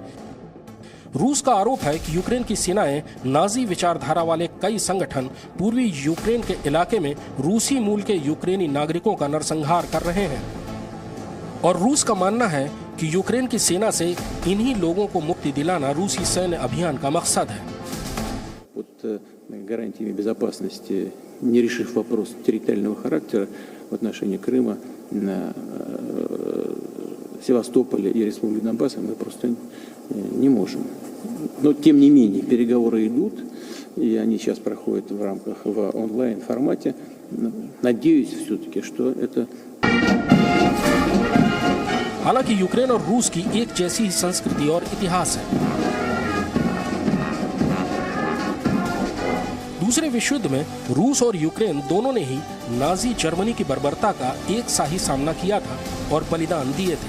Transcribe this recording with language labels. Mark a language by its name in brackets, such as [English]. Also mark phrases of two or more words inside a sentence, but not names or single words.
[Hindi] रूस का आरोप है कि यूक्रेन की सेनाएं नाजी विचारधारा वाले कई संगठन पूर्वी यूक्रेन के इलाके में रूसी मूल के यूक्रेनी नागरिकों का नरसंहार कर रहे हैं, और रूस का मानना है कि यूक्रेन की सेना से इन्हीं लोगों को मुक्ति दिलाना रूसी सैन्य अभियान का मकसद है। [Russian] Гарантиями безопасности, не решив вопрос территориального характера в отношении Крыма, Севастополя и Республики Донбасса, мы просто не можем. Но, тем не менее, переговоры идут, и они сейчас проходят в онлайн-формате. Надеюсь все-таки, что это... [Hindi] हालांकि यूक्रेन और रूस की एक जैसी ही संस्कृति और इतिहास है। दूसरे विश्व युद्ध में रूस और यूक्रेन दोनों ने ही नाजी जर्मनी की बर्बरता का एक सा ही सामना किया था और बलिदान दिए थे।